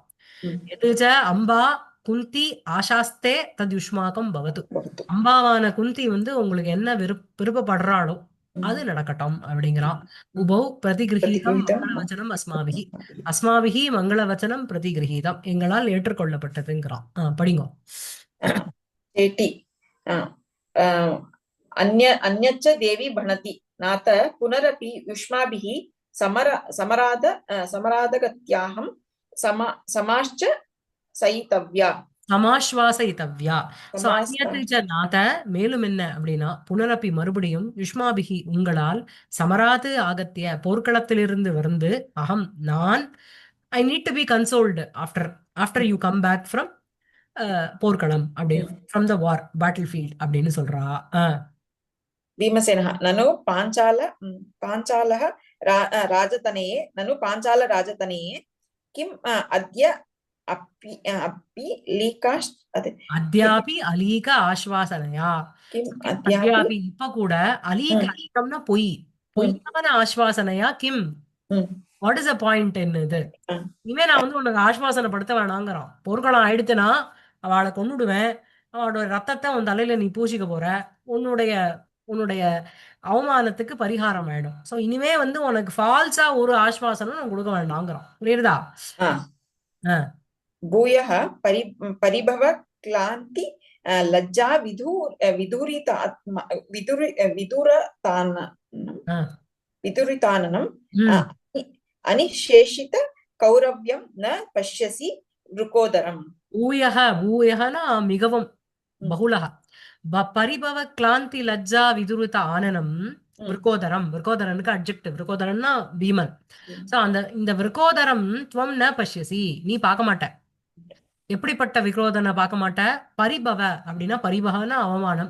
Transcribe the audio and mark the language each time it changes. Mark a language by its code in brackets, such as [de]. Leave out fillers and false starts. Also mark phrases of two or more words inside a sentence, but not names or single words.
[sa] यच्च अम्बा कुन्ती आशास्ते तद् युष्माकं भवतु. பவது. [ta] அம்பாவான குந்தி வந்து உங்களுக்கு என்ன விருப்பப்படுறாளோ அது நடக்கட்டும் அப்படிங்கிறான். [sa] उभौ प्रतिगृहीतम् பிரதிகிரஹீதம் मङ्गलवचनम् अस्माभिः. अस्माभिः मङ्गलवचनं प्रतिगृहीतम् [ta] எங்களால் ஏற்றுக்கொள்ளப்பட்டதுங்கிறான். படிங்கோ. [sa] चेटी अन्यच्च देवी भणति नाथ पुनरपि युष्माभिः समरादगत्याहं समाश्च सयितव्या [ta] சமாஸ்வாசயித்தவ்யா. சோ [sa] अन्यच्च नाथ [ta] மேலும் என்ன அப்படின்னா புனரப்பி மறுபடியும் யுஷ்மாபிகி உங்களால் [sa] समराद् आगत्य [ta] போர்க்களத்திலிருந்து வந்து அகம் நான் [en] I need to be consoled after after you come back from [ta] போர்க்களம் அப்படின்னு [en] from the war battle field [ta] அப்படின்னு சொல்றா. [sa] भीमसेनः ननु पाञ्चालः राजतनये ननु पाञ्चाल राजतनये किम् अद्य अपि लीकाश् अद्यापि अलीक आश्वासनया. किम् [ta] அத்யாபி இப்ப கூட அலீக அலீகம்னா பொய், பொய்யான ஆஸ்வாசனையா கிம் [en] what is a point [ta] என்னது. இனிமே நான் வந்து உனக்கு ஆஸ்வாசனைப்படுத்த வேணாங்கிறான். போர்க்களம் ஆயிடுச்சுன்னா அவளை கொன்னுடுவேன், அவளோட ரத்தத்தை உன் தலையில நீ பூசிக்க போற, உன்னுடைய உன்னுடைய அவமானத்துக்கு பரிகாரம் ஆயிடும். சோ இனிமே வந்து உனக்கு ஃபால்ஸா ஒரு ஆஸ்வாசனம் நான் கொடுக்க வேண்டாங்கிறான். புரியுதா? [sa] भूयः परिभव क्लान्ति लज्जा विदुरिताननम् अनिशेषित कौरव्यं न पश्यसि वृकोदरम्. ஊயஹ [ta] ஊயஹனா மிகவும் [sa] बहुलः परिभव क्लान्ति लज्जा विदुरित आननम् वृकोदरम्. [ta] விருக்கோதரனுக்கு அட்ஜெக்டிவ். விருக்கோதரன்னா பீமன். சோ அந்த இந்த [sa] वृकोदरं त्वं न पश्यसि [ta] நீ பார்க்க மாட்ட. எப்படிப்பட்ட விக்ரோதனை பார்க்க மாட்ட? பரிபவ அப்படின்னா பரிபவன அவமானம்.